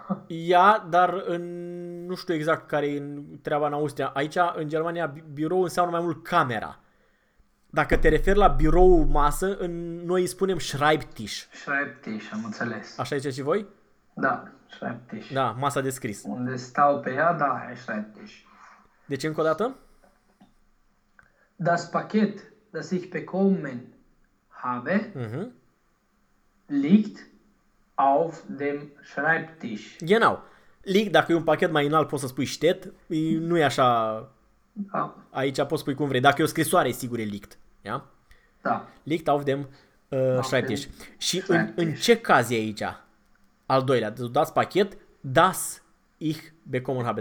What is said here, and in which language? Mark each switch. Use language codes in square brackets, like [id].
[ro] Ia, dar în, nu știu exact care e treaba în Austria. Aici, în Germania, birou înseamnă mai mult camera. Dacă te referi la birou masă, în, noi îi spunem Schreibtisch. Schreibtisch, am înțeles. Așa ziceți și voi? Da, Schreibtisch. Da, masa de scris. Unde stau pe ea, da, e Schreibtisch. Deci încă o dată? [de] Das Paket, das ich bekommen habe, liegt auf dem Schreibtisch. Genau. [ro] Liegt, dacă e un pachet mai înalt, poți să spui steht, nu e așa... Da. Aici poți spui cum vrei. Dacă e o scrisoare, sigur e liegt. Ia? Da. [de] Liegt auf dem Schreibtisch. [ro] Și în ce caz e aici? Al doilea. [de] Das Paket, das ich bekommen habe.